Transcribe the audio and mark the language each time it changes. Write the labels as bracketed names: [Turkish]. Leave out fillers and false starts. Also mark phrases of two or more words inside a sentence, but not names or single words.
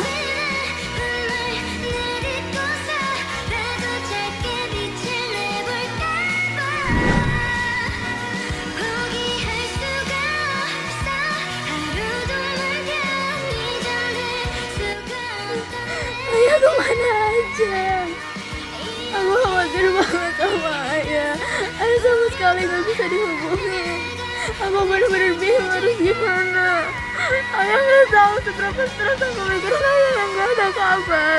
[Korean] 그날 내딛고서라도 짧게 빛을 내볼까봐 포기할 수가 없어 하루도 널 편히 잠들 수가 없던 [Indonesian] Ayah kemana aja? Aku khawatir banget sama ayah. Ayah sama sekali gak bisa dihubungi. Aku bener-bener bingung harus gimana. Ayah gak tahu seberapa stres aku mikirin ayah yang gak ada kabar.